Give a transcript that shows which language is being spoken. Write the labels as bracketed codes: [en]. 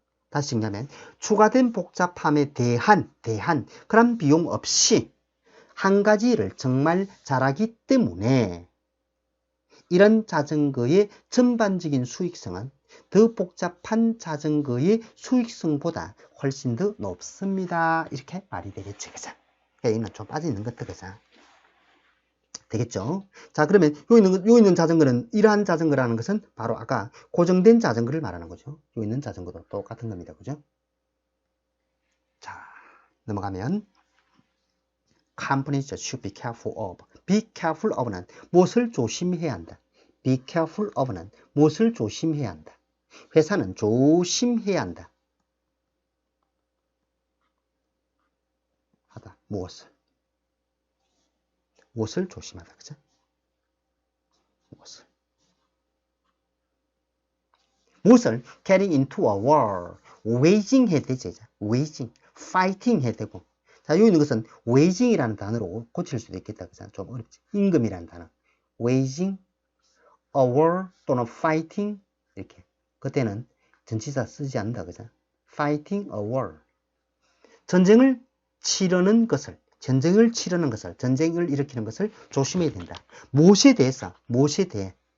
[ko] 다시 정리하면 추가된 복잡함에 대한 그런 비용 없이 한 가지를 정말 잘하기 때문에 이런 자전거의 전반적인 수익성은 더 복잡한 자전거의 수익성보다 훨씬 더 높습니다. 이렇게 말이 되겠죠. 그죠? 여기는 좀 빠져있는 것들, 그죠? 되겠죠? 자, 그러면 요 있는 자전거는 이러한 자전거라는 것은 바로 아까 고정된 자전거를 말하는 거죠. 요 있는 자전거도 똑같은 겁니다. 그죠? 자, 넘어가면 [en] companies should be careful of. be careful of [ko] 는 무엇을 조심해야 한다. be careful of는 무엇을 조심해야 한다. 회사는 조심해야 한다. 하다. 무엇을 조심하다. 그죠? 무엇을 [en] getting into a war. [ko] waging 해야 되죠. waging. fighting 해야 되고. 자, 여기 있는 것은 waging이라는 단어로 고칠 수도 있겠다. 그죠? 좀 어렵지. 임금이라는 단어. [en] waging a war 또는 fighting 이렇게. [ko] 그때는 전치사 쓰지 않는다. [en] 그죠? fighting a war. [ko] 전쟁을 치르는 것을, 전쟁을 일으키는 것을 조심해야 된다. 무엇에 대해서? 무엇에 대해?